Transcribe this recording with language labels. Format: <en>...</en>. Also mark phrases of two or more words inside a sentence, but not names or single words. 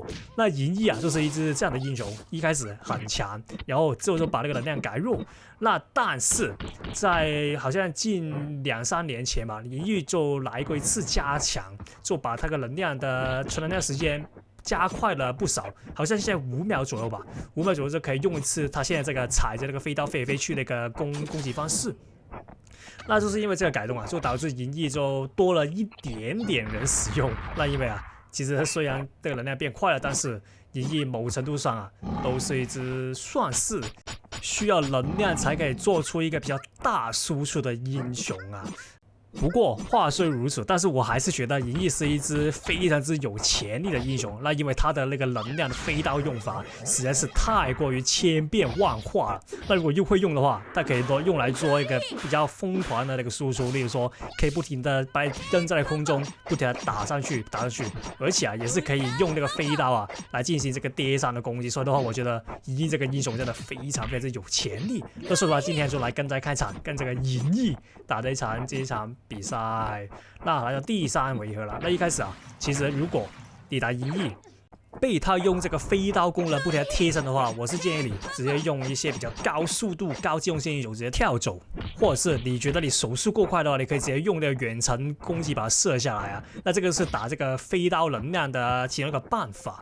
<zh>那銀翼就是一支這樣的英雄，一開始很強，然後之後就把那個能量改弱。那但是在好像近2-3年前吧，银翼就來過一次加強，就把它的能量的存能量時間加快了不少，好像现在5秒左右吧，5秒左右就可以用一次他現在這個踩着那個飛刀飛來飛去那個攻擊方式。那就是因為這個改動就導致銀翼就多了一點點人使用。那因為其實雖然這個能量變快了，但是銀翼某程度上都是一支算是需要能量才可以做出一個比較大輸出的英雄不過話雖如此，但是我還是覺得銀翼是一支非常之有潛力的英雄。那因為他的那個能量的飛刀用法實在是太過於千變萬化了。那如果又會用的話，它可以用來做一個比較瘋狂的那個輸出，例如說可以不停的把扔在空中，不停的打上去，而且也是可以用那個飛刀來進行這個跌上的攻擊。所以的話，我覺得銀翼這個英雄真的非常之有潛力。那所以說今天就來跟大家開場，跟這個銀翼打這一場比賽。那來到第3回合了。那一開始其實如果你打銀翼被他用這個飛刀功能不停地貼身的話，我是建議你直接用一些比較高速度高機動性英雄直接跳走，或者是你覺得你手速夠快的話，你可以直接用那個遠程攻擊把它射下來那這個是打這個飛刀能量的其中一個辦法。</zh>